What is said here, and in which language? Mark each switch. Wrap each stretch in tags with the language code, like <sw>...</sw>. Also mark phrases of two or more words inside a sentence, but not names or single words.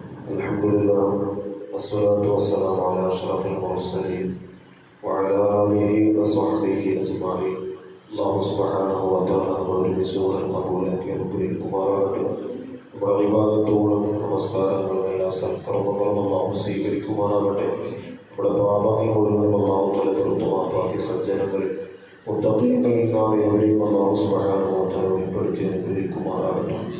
<ar>الحمد لله والصلاة والسلام على أشرف المرسلين وعلى آله وصحبه أجمعين. الله سبحانه وتعالى</ar> <ml>നമ്മുടെ സൂറൻ കബൂലാക്കി അനുഗ്രഹിക്കുമാറാകട്ടെ. നമ്മുടെ ഇബാദത്തുകളും നമസ്കാരങ്ങളും എല്ലാ സൽക്കർമ്മങ്ങളും അല്ലാഹു സ്വീകരിക്കുമാറാകട്ടെ. നമ്മുടെ പാപങ്ങൾ മുഴുവൻ</ml> <ar>الله تعالى</ar> <ml>പുറത്തു മാപ്പാക്കി സജ്ജനങ്ങളിൽ മുത്തഖീങ്ങളിൽ നാം ഏവരെയും</ml> <ar>الله سبحانه وتعالى</ar> <ml>ഉൾപ്പെടുത്തി അനുഗ്രഹിക്കുമാറാകട്ടെ.</ml>